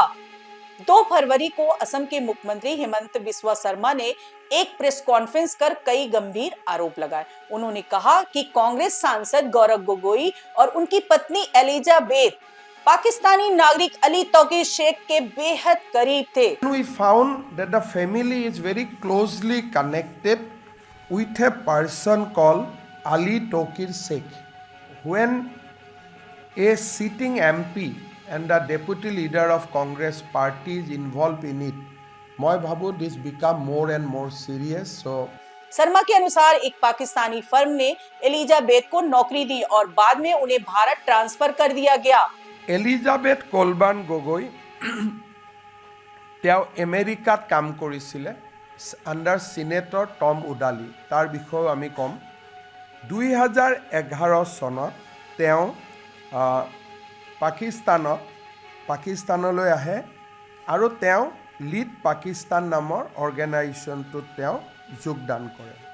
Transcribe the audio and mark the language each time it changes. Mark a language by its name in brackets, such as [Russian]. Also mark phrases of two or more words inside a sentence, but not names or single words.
[Hindi] 2 फरवरी को असम के मुख्यमंत्री हेमंत बिस्वा शर्मा ने एक प्रेस कॉन्फ्रेंस कर कई गंभीर आरोप लगाए। उन्होंने कहा कि कांग्रेस सांसद गौरव गोगोई और उनकी पत्नी एलिजाबेथ पाकिस्तानी नागरिक अली तोकीर शेख के बेहद करीब थे। [English] We found that the family is very closely connected with a person called Ali Tokir Sheikh. When a sitting MP and the deputy leader of Congress party is involved in it, [Assamese] মই ভাবো [English] this become more and more serious. So [Hindi] शर्मा के अनुसार एक पाकिस्तानी फर्म ने एलिजाबेथ को नौकरी दी और बाद में उन्हें भारत ट्रांसफर कर दिया गया। [Assamese] এলিজাবেথ কলবান গগৈ তেওঁ আমেৰিকাত কাম কৰিছিলে [English] under senator [Assamese] টম উডালি। তাৰ বিষয়ে আমি কম 2011 চনত তেওঁ পাকিস্তানলৈ আহে আৰু তেওঁ লিড পাকিস্তান নামৰ অৰ্গেনাইজেশ্যনটোত তেওঁ যোগদান কৰে।